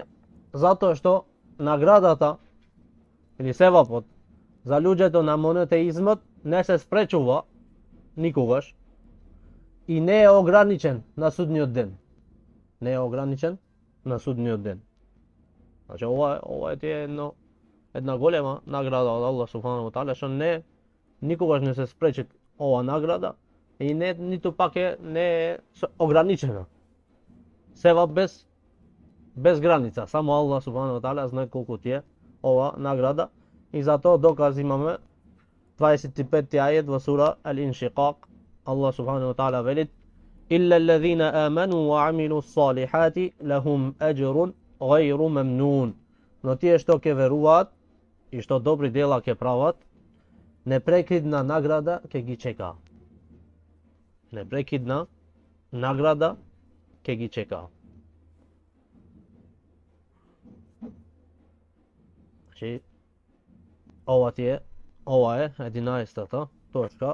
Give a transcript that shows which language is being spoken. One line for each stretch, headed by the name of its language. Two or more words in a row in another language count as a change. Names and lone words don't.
Macedonian: Затоа што наградата или севапот за луѓето на монотеизмот не се спречува никогаш и не е ограничен на судниот ден. Не е ограничен на судниот ден. Значи ова е една голема награда од
Arabic: الله سبحانه وتعالى,
Macedonian: што никогаш не се спречи ова награда и ниту пак не е ограничена. Севап без граница. Само
Arabic: الله سبحانه وتعالى
Macedonian: знае колку ти е ова награда и затоа доказ имаме 25 ајет во сура Ал-Иншиқақ.
Arabic: الله سبحانه وتعالى velit إلا الذين آمنوا وعملوا الصالحات لهم أجر غير ممنون.
Macedonian: Но тие што ќе веруваат и што добри дела ќе прават, непрекидна награда ќе ги чека. Непрекидна награда ќе ги чека. Значи, ова е 11-та точка.